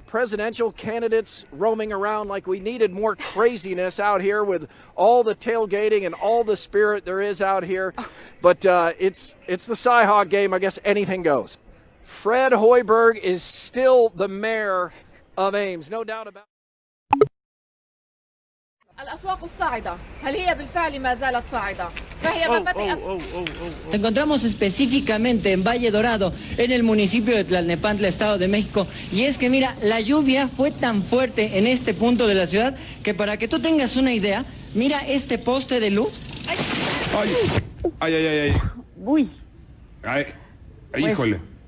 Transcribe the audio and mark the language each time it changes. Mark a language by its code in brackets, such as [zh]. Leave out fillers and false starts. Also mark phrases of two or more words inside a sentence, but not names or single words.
[en] Presidential candidates roaming around like we needed more craziness out here with all the tailgating and all the spirit there is out here. But it's the Cy-Hawk game. I guess anything goes. Fred Hoiberg is still the mayor of Ames, no doubt about it. [ar] الأسواق الصاعدة هل هي بالفعل ما زالت صاعدة؟ فهي مفاتيح. [es] Encontramos específicamente en Valle Dorado, en el municipio de Tlalnepantla, Estado de México. Y es que mira, la lluvia fue tan fuerte en este punto de la ciudad que para que tú tengas una idea, mira este poste de luz. Ay, ay, ay, ay. Uy. Ay, híjole.